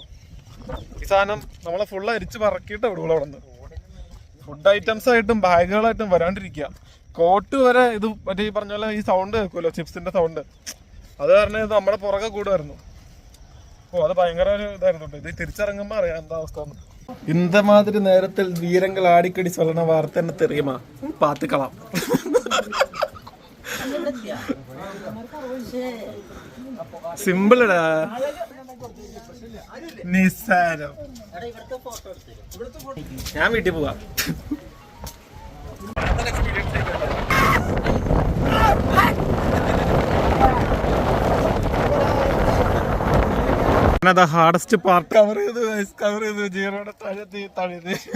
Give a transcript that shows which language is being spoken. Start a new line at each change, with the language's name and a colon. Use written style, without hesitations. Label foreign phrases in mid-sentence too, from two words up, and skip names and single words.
Malayalam: ഈ സാധനം നമ്മളെ ഫുള്ള് അരിച്ച് പറക്കിയിട്ട് വിടുള്ളൂ അവിടെ നിന്ന്.
English: food items
Malayalam: ആയിട്ടും ബാഗുകളായിട്ടും വരാണ്ടിരിക്കുക. കോട്ട് വരെ ഇത് മറ്റേ ഈ പറഞ്ഞ പോലെ ഈ സൗണ്ട് കേൾക്കുമല്ലോ, ചിപ്സിന്റെ സൗണ്ട്. അത് കാരണം ഇത് നമ്മുടെ പുറകെ കൂടുമായിരുന്നു. അത് ഭയങ്കര ഒരു ഇതായിരുന്നു. ഇത് തിരിച്ചിറങ്ങുമ്പോ അറിയാം എന്താ അവസ്ഥ.
Tamil: இந்த மாதிரி நேரத்தில் வீரங்கள் அடிக்கடி சொல்லுன வார்த்தை என்ன தெரியுமா? பார்த்துக்கலாம்.
Malayalam: സിമ്പിളടാ, നിസ്സാരം. ഞാൻ വീട്ടിൽ പോവാ.
English: hardest part cover
Malayalam: ചെയ്ത് ജീവനോടെ തഴുതി.